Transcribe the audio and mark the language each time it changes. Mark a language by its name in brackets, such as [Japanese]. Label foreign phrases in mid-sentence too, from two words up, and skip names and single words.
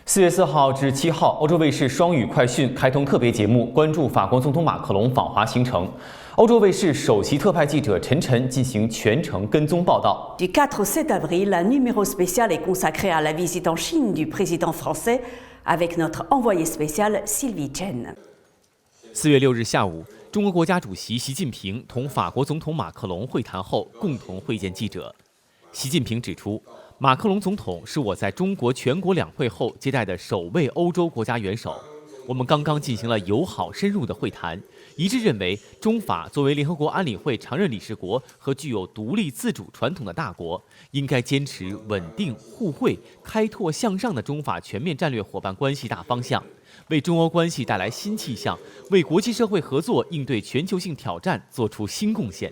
[Chinese] 月4号至7号，欧洲卫视双语快讯开通特别节目，关注法国总统马克龙访华行程。欧洲卫视首席特派记者陈晨进行全程跟踪报道。 [French] Du 4 au 7 avril, un numéro spécial est consacré à la visite en Chine du président français, avec notre envoyé spécial Sylvie Chen. [Chinese] 4 月6日下午，中国国家主席习近平同法国总统马克龙会谈后，共同会见记者。习近平指出，马克龙总统是我在中国全国两会后接待的首位欧洲国家元首。我们刚刚进行了友好深入的会谈，一致认为中法作为联合国安理会常任理事国和具有独立自主传统的大国，应该坚持稳定、互惠、开拓向上的中法全面战略伙伴关系大方向，为中欧关系带来新气象，为国际社会合作应对全球性挑战做出新贡献。